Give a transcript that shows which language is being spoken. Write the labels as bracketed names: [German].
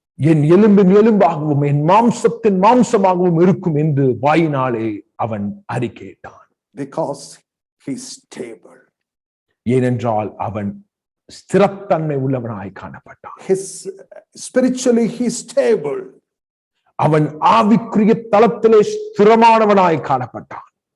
[Tamil] என் எலும்பின் எலும்பாகவும் என் மாம்சத்தின் மாம்சமாகவும் இருக்கும் என்று வாயினாலே அவன் அறிக்கையிட்டான். [English] Because he is stable. [Tamil] ஏனென்றால் அவன் ஸ்திரத்தன்மை உள்ளவனாய் காணப்பட்டான். [English] Spiritually he is stable. [Tamil] அவன் ஆவிக்குரிய தளத்திலே ஸ்திரமானவனாய் காணப்பட்டான்.